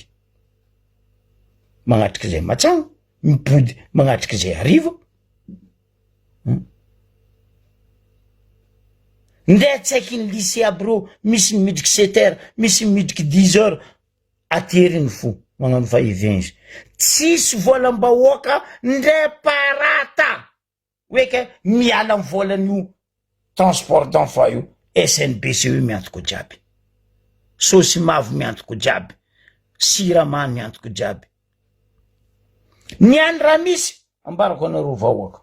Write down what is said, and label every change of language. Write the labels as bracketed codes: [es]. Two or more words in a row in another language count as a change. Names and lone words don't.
[mg] Magnatriky zay matsagno, mipody. Magnatriky zay hariva. Ndeha tsaiky ny lycée aby rô, misy midriky 7 heures, misy midriky 10 heures, ateriny fo, magnano va-et-vient. Tsisy volam-bahoaka ndray parata. Oeke, miala amin'ny volan'io [fr] transport d'enfant [mg] io, SNBC io miantoko jiaby. Sosimavo miantoko jiaby. Sirama miantoko jiaby. Niany raha misy, ambarako anareo vahoaka.